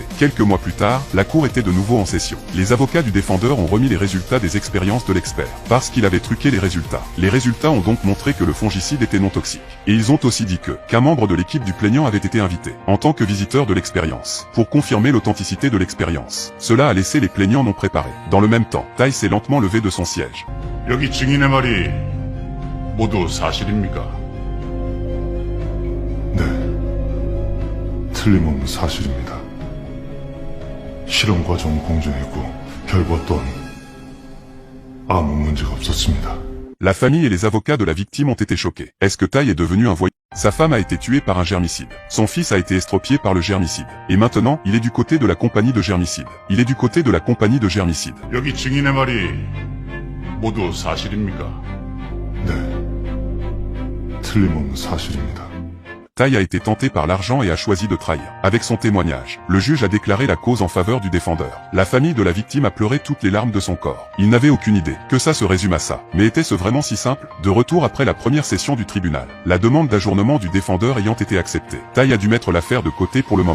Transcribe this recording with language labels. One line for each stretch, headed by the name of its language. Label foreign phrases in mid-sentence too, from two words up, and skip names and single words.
French: Quelques mois plus tard, la cour était de nouveau en session. Les avocats du défendeur ont remis les résultats des expériences de l'expert, parce qu'il avait truqué les résultats. Les résultats ont donc montré que le fongicide était non toxique. Et ils ont aussi dit qu'un membre de l'équipe du plaignant avait été invité, en tant que visiteur de l'expérience, pour confirmer l'authenticité de l'expérience. Cela a laissé les plaignants non préparés. Dans le même temps, Tai s'est lentement levé de son siège.
Korean: 여기 증인의 말이 모두 사실입니까? 네, 틀림없는 사실입니다. 실험 과정은 공정했고 결과 또한 아무 문제가 없었습니다.
French: La famille et les avocats de la victime ont été choqués. Est-ce que Tai est devenu un voyou? Sa femme a été tuée par un germicide. Son fils a été estropié par le germicide. Et maintenant, il est du côté de la compagnie de germicide. Il est du côté de la compagnie de germicide.
Korean: 여기 증인의 말이 모두 사실입니까? 네, 틀림없는 사실입니다.
French: Tai a été tenté par l'argent et a choisi de trahir. Avec son témoignage, le juge a déclaré la cause en faveur du défendeur. La famille de la victime a pleuré toutes les larmes de son corps. Il n'avait aucune idée que ça se résume à ça. Mais était-ce vraiment si simple? De retour après la première session du tribunal, la demande d'ajournement du défendeur ayant été acceptée, Tai a dû mettre l'affaire de côté pour le moment.